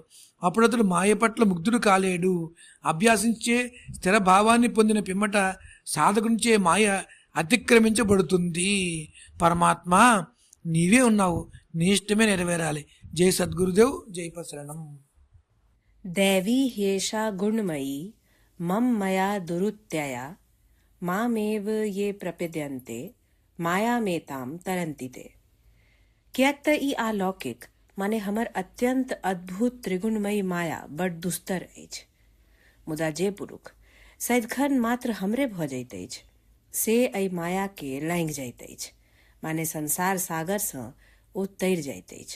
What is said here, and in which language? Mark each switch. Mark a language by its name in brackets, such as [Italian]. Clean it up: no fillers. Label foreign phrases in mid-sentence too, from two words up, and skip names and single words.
[Telugu] అప్పుడు అతడు మాయ పట్ల ముగ్ధుడు కాలేడు. అభ్యాసించే స్థిర భావాన్ని పొందిన పిమ్మట సాధకునిచే మాయ అతిక్రమించబడుతుంది. పరమాత్మ నీవే ఉన్నావు, నీ ఇష్టమే నెరవేరాలి. జై సద్గురుదేవ్, జై పశరణం. [Sanskrit] दैवी ह्येषा गुणमयी मम मया दुरुत्यया मामेव ये प्रपद्यन्ते मायामेतां तरन्ति ते। [Maithili] कियाक त ई अलौकिक माने हमर अत्यंत अद्भुत त्रिगुणमयी माया बड़ दुस्तर अछि। मुदा जे पुरुष सदिखन मात्र हमरे भ जाइत अछि से एहि माया के लांघि जाइत अछि, माने संसार सागर सँ ओ तैर जाइत अछि।